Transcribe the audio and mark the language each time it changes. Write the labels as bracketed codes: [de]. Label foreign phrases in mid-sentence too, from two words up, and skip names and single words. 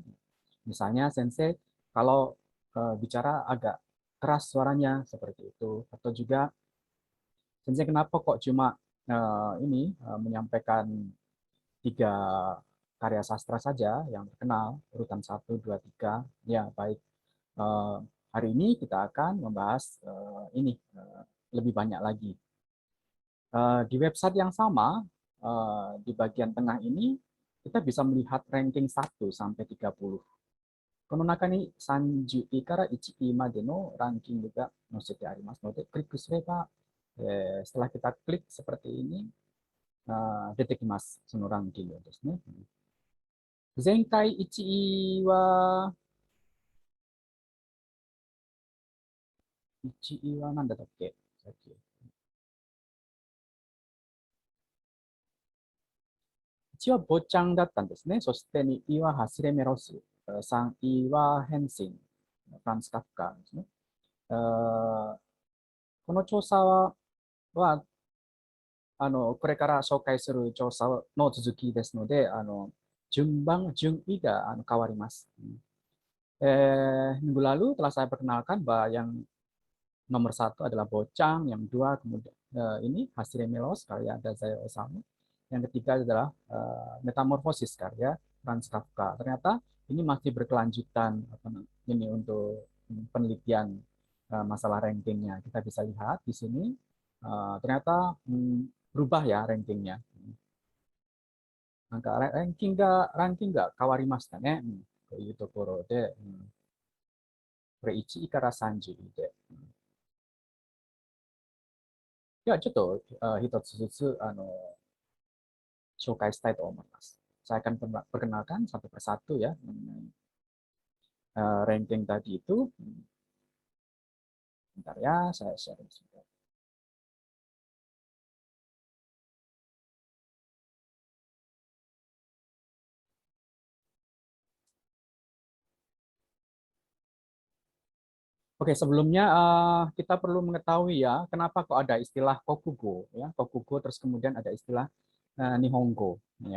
[id] Misalnya, Sensei, kalau bicara agak keras suaranya seperti itu, atau juga Sensei kenapa kok cuma menyampaikan 3 karya sastra saja yang terkenal, urutan 1, 2, 3. Ya, baik. Hari ini kita akan membahas ini lebih banyak lagi. Di website yang sama, di bagian tengah ini, kita bisa melihat ranking 1 sampai 30. [ja] この中に30位から1位までのランキングが載せてありますので、クリックすれば、 [id] setelah kita klik seperti ini, [ja] 出てきます。そのランキングですね。前回1位は、1位は何だったっけさっき。1位はボチャンだったんですね。そして2位はハスレメロス。3位はヘンシン、フランスカフカですね。この調査はこれから紹介する調査の続きですので、順位が変わります。 [id] Minggu lalu telah saya perkenalkan bahwa yang nomor 1 adalah Bocang, yang 2 kemudian ini Hasire Melos karya Dazai Osamu, yang ketiga adalah Metamorfosis karya Franz Kafka. Ternyata ini masih berkelanjutan ini untuk penelitian masalah rankingnya. Kita bisa lihat di sini ternyata berubah ya rankingnya. [ja] なんかランキングが変わりましたね。というところで、これ1位から30位で。ではちょっと一つずつ紹介したいと思います。 [id] Saya akan perkenalkan satu persatu ya mengenai ranking tadi itu. Bentar ya, saya share sebentar. Oke, sebelumnya kita perlu mengetahui ya, kenapa kok ada istilah kokugo ya, kokugo terus kemudian ada istilah nihongo ya.